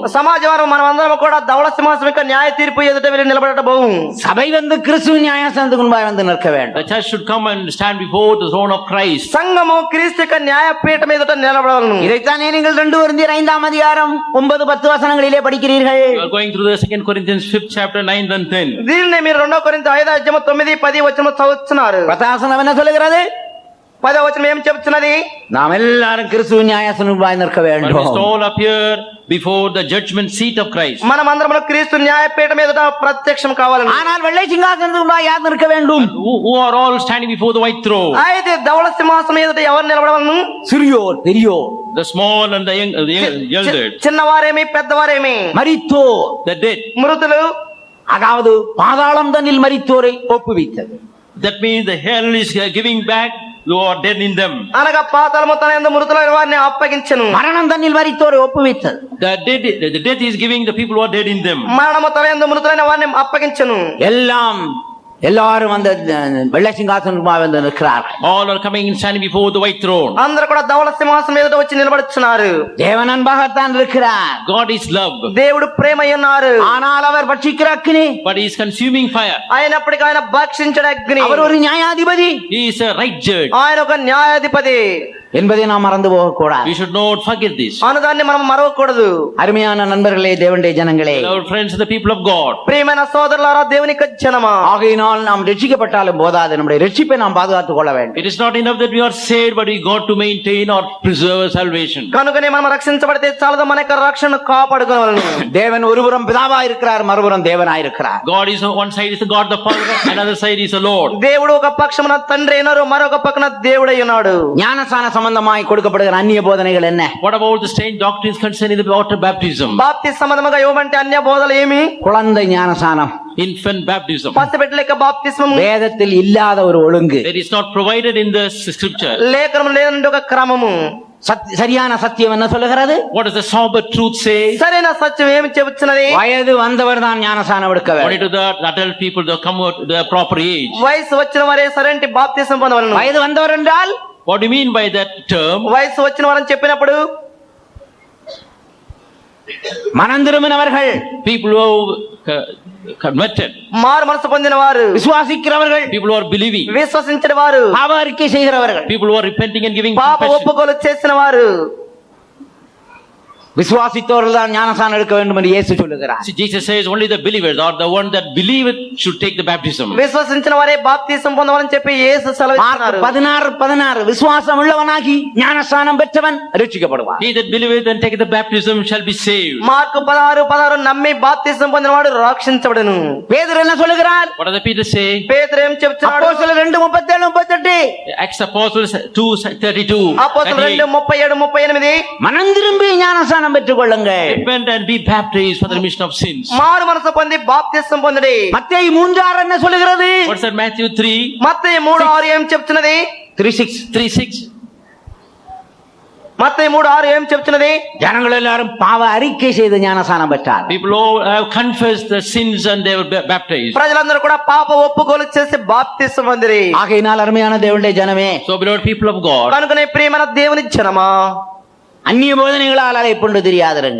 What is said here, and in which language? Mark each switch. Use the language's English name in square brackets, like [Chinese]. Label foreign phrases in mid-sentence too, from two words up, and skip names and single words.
[Telugu] సమాజం మనం అందరం కూడా ధవళ సింహాసనం యొక్క న్యాయ తీర్పు ఎదుట వెళ్ళి నిలబడటం. [Tamil] சபை வந்து கிறிஸ்துவின் நியாயாசனத்துக்கு முன்பாக வந்து நிற்க வேண்டும். [English] The church should come and stand before the throne of Christ. [Telugu] సంఘము క్రీస్తు యొక్క న్యాయపీఠం ఎదుట నిలబడవలను. [Tamil] இதைத்தானே நீங்கள் 2 கொரிந்தியர் 5ஆம் அதிகாரம் 9-10 வசனங்களிலே படிக்கிறீர்கள். [English] You are going through the 2 Corinthians 5th chapter 9 and 10. [Telugu] దీనిని మీరు 2 కొరింథీ 5:9-10 వచనం చదువుతున్నారు. [Tamil] பத்தாசனம் என்ன சொல்லுகிறது? [Telugu] 10వ వచనం ఏం చెప్తున్నది? [Tamil] நாம் எல்லாரும் கிறிஸ்துவின் நியாயாசனத்துக்கு முன்பாக நிற்க [English] But we must [Tamil] வேண்டும். [English] all appear before the judgment seat of Christ. [Telugu] మనమందరం క్రీస్తు న్యాయపీఠం ఎదుట ప్రత్యక్షం కావాలని. [Tamil] ஆனால் வெள்ளை சிங்காசனத்துக்கு முன்பாக யார் நிற்க வேண்டும்? [English] Who are all standing before the white throne? [Telugu] అయితే ధవళ సింహాసనం ఎదుట ఎవరు నిలబడవలను? [Tamil] சிறியோர் பெரியோர் [English] The small and the young, the elder, [Telugu] చిన్నవారేమి పెద్దవారేమి, [Tamil] மரித்தோர், [English] the dead. [Telugu] మృతులు. [Tamil] அதாவது பாதாளம் தன்னில் மரித்தோரை ஒப்புவித்தது. [English] That means the hell is giving back who are dead in them. [Telugu] అనగా పాతాళము తన యందు మృతులైన వారిని అప్పగించెను. [Tamil] மரணம் தன்னில் மரித்தோரை ஒப்புவித்தது. [English] The death is giving the people who are dead in them. [Telugu] మరణము తన యందు మృతులైన వారిని అప్పగించెను. [Tamil] எல்லாம் எல்லாரும் அந்த வெள்ளை சிங்காசனமா வந்து நிற்கிறார்கள். [English] All are coming and standing before the white throne. [Telugu] అందరూ కూడా ధవళ సింహాసనం ఎదుట వచ్చి నిలబడుచున్నారు. [Tamil] தேவன் அன்பாகத்தான் இருக்கிறார். [English] God is love, [Telugu] దేవుడు ప్రేమ అయి ఉన్నారు. [Tamil] ஆனால் அவர் பட்சிக்கிற அக்கினி, [English] but he is consuming fire. [Telugu] అయినప్పటికీ ఆయన భక్షించడు అగ్ని. [Tamil] அவர் ஒரு நியாயாதிபதி, [English] He is a right judge. [Telugu] ఆయన ఒక న్యాయాధిపతి [Tamil] என்பதை நாம் மறந்து போகக்கூடாது. [English] We should not forget this. [Telugu] అనుదాన్ని మనం మరవకూడదు. [Tamil] அருமையான நண்பர்களே, தேவனுடைய ஜனங்களே, [English] Our friends are the people of God. [Telugu] ప్రియమైన సోదరులారా, దేవుని యొక్క జనమా, [Tamil] ஆகையினால் நாம் ரட்சிக்கப்பட்டாலும் போதாது, நம்முடைய ரட்சிப்பை நாம் பாதுகாத்துக் கொள்ள வேண்டும். [English] It is not enough that we are saved, but we got to maintain or preserve our salvation. [Telugu] కనుకనే మనం రక్షించబడితే చాలదు, మన యొక్క రక్షణను కాపాడుకోవాలను. [Tamil] தேவன் ஒருபுறம் பிதாவா இருக்கிறார், மறுபுறம் தேவனாய் இருக்கிறார். [English] God is on one side is the God the Father, another side is the Lord. [Telugu] దేవుడు ఒక పక్షమున తండ్రి అయినారు, మరొక పక్కన దేవుడై ఉన్నాడు. [Tamil] ஞானசான சம்பந்தமாய் கொடுக்கப்படுகிற அந்நிய போதனைகள் என்ன? [English] What about the strange doctrines concerning the water baptism? [Telugu] బాప్తి సంబంధముగా ఇవ్వమంటే అన్య బోధలు ఏమి? [Tamil] குழந்தை ஞானசானம், [English] Infant baptism. [Telugu] పసిబిడ్డల యొక్క బాప్తిస్మము [Tamil] வேதத்தில் இல்லாத ஒரு ஒழுங்கு, [English] That is not provided in the scripture. [Telugu] లేఖనం లేదంటే ఒక క్రమము. [Tamil] சரியான சத்தியம் என்ன சொல்லுகிறது? [English] What does the sober truth say? [Telugu] సరైన సత్యం ఏమి చెబుతున్నది? [Tamil] வயது வந்தவர் தான் ஞானசானம் எடுக்க [English] Only [Tamil] வேண்டும். [English] to the adult people that come out the proper age. [Telugu] వయసు వచ్చిన వారే సరైన బాప్తిసం పొందవలను. [Tamil] வயது வந்தவர் என்றால் [English] What do you mean by that term? [Telugu] వయసు వచ్చిన వారని చెప్పినప్పుడు [Tamil] மனம் திரும்பினவர்கள், [English] People who converted, [Telugu] మారు మనసు పొందిన వారు, [Tamil] விசுவாசிக்கிறவர்கள், [English] people who are believing, [Telugu] విశ్వసించిన వారు, [Tamil] பாவ அறிக்கை செய்கிறவர்கள், [English] people who are repenting and giving [Telugu] పాప [English] confession. [Telugu] ఒప్పుకోలు చేసిన వారు, [Tamil] விசுவாசித்தவர்கள் தான் ஞானசானம் எடுக்க வேண்டும் என்று இயேசு சொல்லுகிறார். [English] See, Jesus says only the believers or the one that believe it should take the baptism. [Telugu] విశ్వసించిన వారే బాప్తిసం పొందవాలని చెప్పి యేసు సెలవిస్తున్నారు. [Tamil] 16:16 விசுவாசம் உள்ளவனாகி ஞானசானம் பெற்றவன் ரட்சிக்கப்படுவான். [English] He that believeth and taketh the baptism shall be saved. [Telugu] మార్కు 16:16 నమ్మి బాప్తిసం పొందినవాడు రక్షించబడును. [Tamil] பேதுரு என்ன சொல்லுகிறார்? [English] What does the Peter say? [Telugu] పేతురు ఏం చెప్తున్నాడు? [Tamil] அப்போஸ்தலர் 2:37-38 [English] Acts Apostles 2:32. [Telugu] అపోస్తలులు 2:37-38 [Tamil] மனம் திரும்பி ஞானசானம் பெற்றுக் கொள்ளுங்கள். [English] Repent and be baptized for the remission of sins. [Telugu] మారు మనసు పొంది బాప్తిసం పొందుడి. [Tamil] மத்தேயு 3:6 என்ன சொல்லுகிறது? [English] What's that? Matthew 3. [Telugu] మత్తయి 3:6 ఏం చెప్తున్నది? 3:6 మత్తయి 3:6 ఏం చెప్తున్నది? [Tamil] ஜனங்கள் எல்லாரும் பாவ அறிக்கை செய்து ஞானசானம் பெற்றார். [English] People who have confessed the sins and they were baptized. [Telugu] ప్రజలందరూ కూడా పాప ఒప్పుకోలు చేసి బాప్తిసం పొందిరి. [Tamil] ஆகையினால் அருமையான தேவனுடைய ஜனமே, [English] So beloved people of God, [Telugu] కనుకనే ప్రియమైన దేవుని జనమా, [Tamil] அந்நிய போதனைகளால் அலைப்புண்டு தெரியாதிருங்கள்.